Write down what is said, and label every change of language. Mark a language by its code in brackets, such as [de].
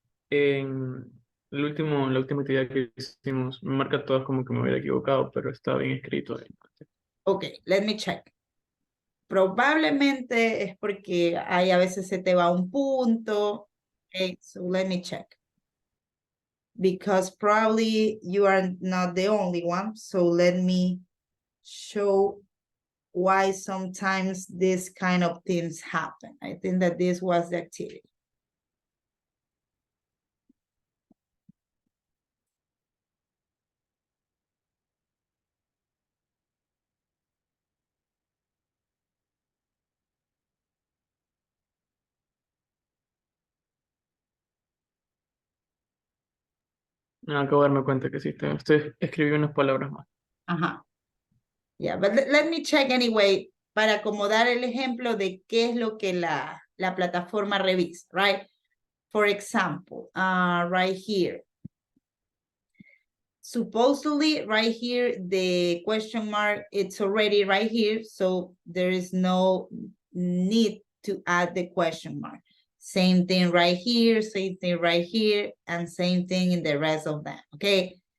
[es] En la última actividad que hicimos, me marca todas como que me hubiera equivocado, pero está bien escrito ahí. [en] Okay, let me check. [es] Probablemente es porque ahí a veces se te va un punto. [en] Okay, so let me check. Because probably you are not the only one. So let me show why sometimes this kind of things happen. I think that this was the activity. [es] Acabo de darme cuenta que sí, escribí unas palabras más. Ajá. [en] Yeah, but let me check anyway [es] para acomodar el ejemplo de qué es lo que la plataforma revisa, right? [en] For example, right here. Supposedly right here, the question mark, it's already right here. So there is no need to add the question mark. Same thing right here, same thing right here, and same thing in the rest of them, okay?